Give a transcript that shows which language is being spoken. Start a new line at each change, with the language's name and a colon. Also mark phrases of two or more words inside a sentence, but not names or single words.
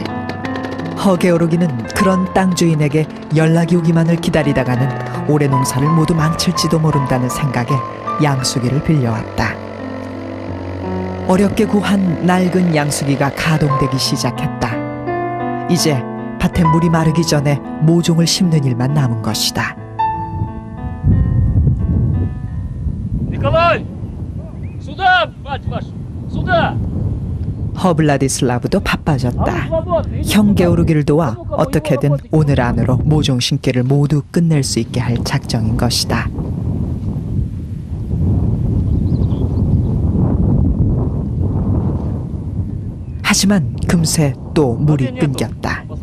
Korean: 허게오르기는 그런 땅 주인에게 연락이 오기만을 기다리다가는 올해 농사를 모두 망칠지도 모른다는 생각에 양수기를 빌려왔다. 어렵게 구한 낡은 양수기가 가동되기 시작했다. 이제 밭에 물이 마르기 전에 모종을 심는 일만 남은 것이다.
Russian: Николай! Сюда, мать вашу! Сюда!
Korean: 허블라디슬라브도 바빠졌다. 형 게오르기를 도와 어떻게든 오늘 안으로 모종 심기를 모두 끝낼 수 있게 할 작정인 것이다. 하지만 금세 또 물이 끊겼다.